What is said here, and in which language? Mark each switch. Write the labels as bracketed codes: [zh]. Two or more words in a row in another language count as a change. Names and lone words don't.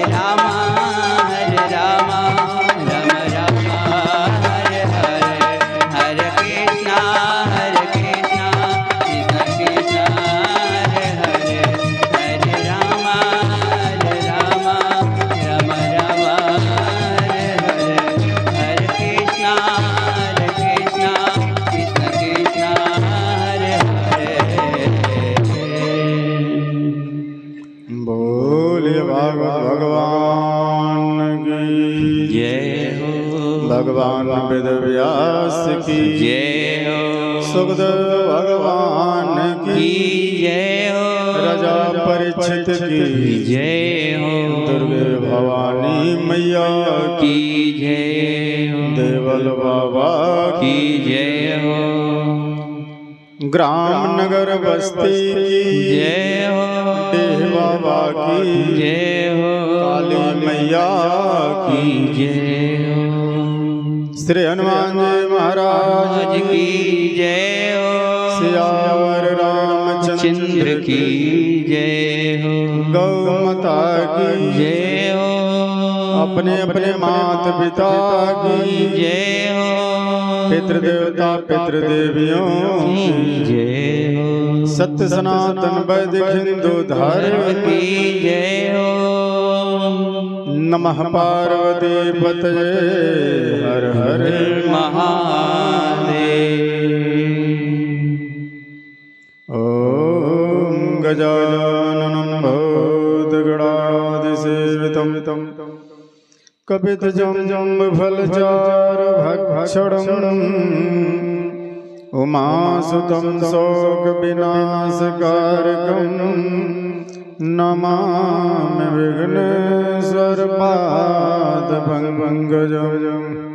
[sa] रामा राम राम हरे हरे हरे कृष्णा कृष्ण कृष्ण हरे हरे हरे रामा राम राम हरे हरे हरे कृष्णा कृष्ण कृष्ण हरे हरे। [hi] बोलिए भागवत भगवान की जय हो, भगवान वेद व्यास की जय हो, सुखदेव भगवान की जय हो, राजा परीक्षित की जय हो, दुर्गे भवानी मैया की जय हो, देवल बाबा की जय हो, ग्राम नगर बस्ती की जय हो, देह बाबा की जय हो, काली मैया की की जय हो, श्री हनुमान जी महाराज आज की जय हो, सियावर रामचंद्र की जय हो, गौ माता की जय हो, अपने अपने माता पिता की जय हो, पितृदेवता पितृदेवियों की जय हो, सत्य सनातन वैदिक हिंदू धर्म की जय हो, [sa] नमः पार्वती पतये हर हर महादेव। ओम गजाननं भूतगणाधिसेवितं कपितजम्बुफलचारुभक्षणं उमासुतं शोकविनाशकारकं नमामि विघ्नेश्वरपादपङ्कजम्।